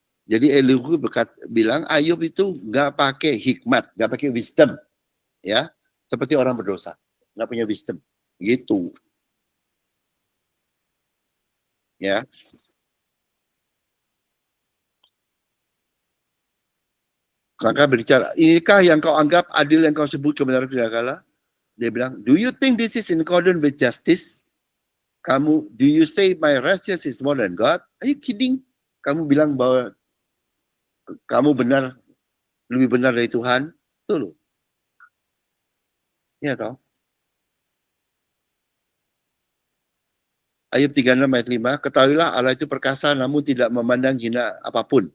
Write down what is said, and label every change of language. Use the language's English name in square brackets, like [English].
[Indonesian] Jadi Elihu bilang Ayub itu nggak pakai hikmat, nggak pakai wisdom, ya, seperti orang berdosa, nggak punya wisdom, gitu, ya. Maka berbicara, inikah yang kau anggap adil yang kau sebut kebenaran tidak kalah? Dia bilang, [English] do you think this is in accordance with justice? Do you say my righteousness is more than God? Are you kidding? [Indonesian] Kamu bilang bahwa kamu benar, lebih benar dari Tuhan? Itu loh. Ya toh. Ayub 36 ayat 5, ketahuilah Allah itu perkasa namun tidak memandang hina apapun.